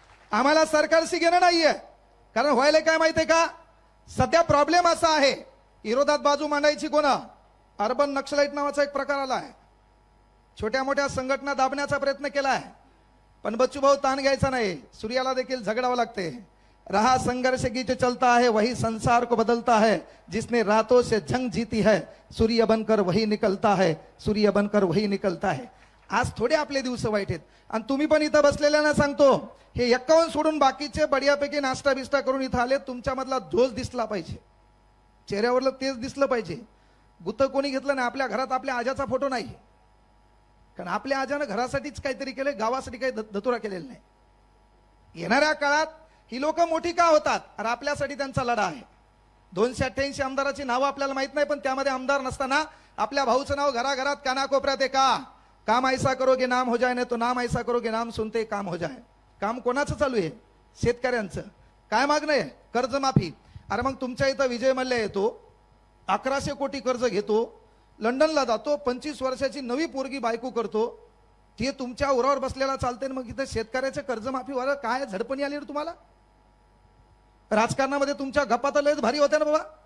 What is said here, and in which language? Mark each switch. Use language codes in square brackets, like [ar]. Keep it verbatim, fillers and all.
[mr] आम्हाला सरकारशी घेणं नाहीये. कारण व्हायला काय माहितीये का, सध्या प्रॉब्लेम असा आहे, विरोधात बाजू मांडायची कोणा. अर्बन नक्षलाईट नावाचा एक प्रकार आला आहे. छोट्या मोठ्या संघटना दाबण्याचा प्रयत्न केला आहे, पण बच्चू भाऊ ताण घ्यायचा नाही. सूर्याला देखील झगडावं लागते. [hi] रहा संघर्ष की जो चलता है वही संसार को बदलता है. जिसने रातों से जंग जीती है सूर्य बनकर वही निकलता है. सूर्य बनकर वही निकलता है. [mr] आज थोडे आपले दिवस वाईट आहेत. आणि तुम्ही पण इथं बसलेल्यांना सांगतो, हे एक्कावन्न सोडून बाकीचे बढियापैकी नाश्ता बिस्टा करून इथं आले. तुमच्यामधला धोस दिसला पाहिजे, चेहऱ्यावरलं तेच दिसलं पाहिजे. गुत्त कोणी घेतलं नाही. आपल्या घरात आपल्या आजाचा फोटो नाही, कारण आपल्या आजानं घरासाठीच काहीतरी केलं, गावासाठी काही धतुरा केलेला नाही. येणाऱ्या काळात ही लोक मोठी का होतात, अरे आपल्यासाठी त्यांचा लढा आहे. दोनशे अठ्ठ्याऐंशी आमदाराची नावं आपल्याला माहित नाही, पण त्यामध्ये आमदार नसताना आपल्या भाऊचं नाव घराघरात कानाकोपऱ्यात आहे का. [hi] काम ऐसा करो की नाम हो जाय, नाही तो नाम ऐसा करो की नाम सुनते काम हो जाय. [mr] काम कोणाचं चालू आहे, शेतकऱ्यांचं. काय मागणं आहे, कर्जमाफी. अरे मग तुमच्या इथं विजय मल्ल्या येतो, अकराशे कोटी कर्ज घेतो, लंडनला जातो, पंचवीस वर्षाची नवी पोरगी बायको करतो, ते तुमच्या उरावर बसलेला चालते. मग इथं शेतकऱ्याच्या कर्जमाफीवर काय झडपणी आली तुम्हाला. राजकारणामध्ये तुमच्या गप्पा तर लयच भारी होत्या ना बाबा.